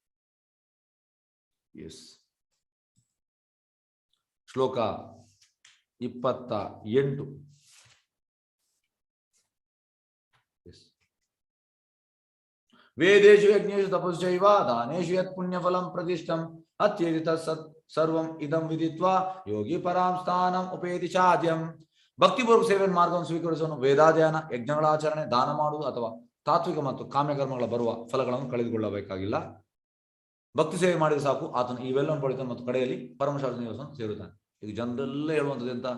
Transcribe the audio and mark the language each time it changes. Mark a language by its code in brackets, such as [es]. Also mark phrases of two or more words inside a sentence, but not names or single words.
[kn] ಎಸ್. ಶ್ಲೋಕ 28. [sa] ವೇದೇಶು ಯಜ್ಞೇಶು ತಪಸ್ಸೈವ ದಾನೇಶು ಯತ್ ಪುಣ್ಯಫಲಂ ಪ್ರತಿಷ್ಠಂ ಅತ್ಯೇತಿ ತತ್ಸತ್ ಸರ್ವಂ ಇದಂ ವಿದಿತ್ವಾ ಯೋಗಿ ಪರಾಂ ಸ್ಥಾನಂ ಉಪೇತಿ ಚಾದ್ಯಂ. [kn] ಭಕ್ತಿಪೂರ್ವಕ ಸೇವೆ ಮಾರ್ಗವನ್ನು ಸ್ವೀಕರಿಸುವನು ವೇದಾಧ್ಯಯನ, ಯಜ್ಞಗಳ ಆಚರಣೆ, ದಾನ ಮಾಡುವುದು ಅಥವಾ ತಾತ್ವಿಕ ಮತ್ತು ಕಾಮ್ಯಕರ್ಮಗಳ ಬರುವ ಫಲಗಳನ್ನು ಕಳೆದುಕೊಳ್ಳಬೇಕಾಗಿಲ್ಲ. ಭಕ್ತಿ ಸೇವೆ ಮಾಡಿದ್ರೆ ಸಾಕು, ಆತನು ಇವೆಲ್ಲವನ್ನು ಪಡಿತಾನೆ ಮತ್ತು ಕಡೆಯಲ್ಲಿ ಪರಮಶಾಸ್ತ್ರ ನಿವಾಸವನ್ನು ಸೇರುತ್ತಾನೆ. ಈಗ ಜನರೆಲ್ಲ ಹೇಳುವಂಥದ್ದು ಎಂತ?